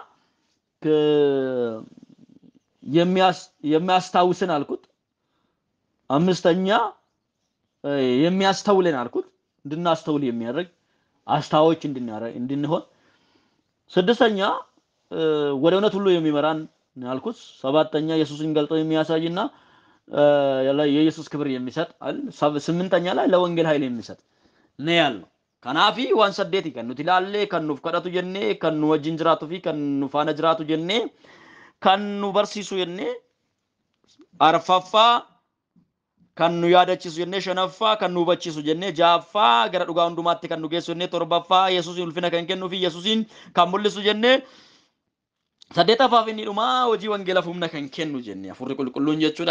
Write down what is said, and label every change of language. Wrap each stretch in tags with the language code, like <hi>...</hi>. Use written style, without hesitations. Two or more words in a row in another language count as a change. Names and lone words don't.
<am>የሚያስታውሰን አልኩት። አምስተኛ የሚያስተውለን አልኩት። እንድናስተውል የሚያደርግ አስታዎች እንድንሆን። ስድስተኛ ወደ እውነት ሁሉ የሚመራን አልኩት። ሰባተኛ ኢየሱስን ገልጦ የሚያሳይና የኢየሱስ ክብር የሚሰጥ። ስምንተኛ ላይ ለወንጌል ኃይል የሚሰጥ።</am> <om>ne yaallu. Kanaafi waan saddeeti kan nuti ilaallee kan nuuf kadhatu jennee kan nu wajjin jiraatu fi kan nu faana jiraatu jennee kan nu barsiisu jennee arfaffaa kan nu yaadachiisu jennee shanaffaa kan nu hubachiisu jennee ja'affaa gara dhugaa hundumaatti kan nu geessu jennee torbaffaa Yesuusin ulfina kan kennuu fi Yesuusin kan mul'isu jennee saddeetaffaaf inni dhumaa hojii wangeelaaf humna kan kennu jennee Hafuurri Qulqulluun jechuudha.</om>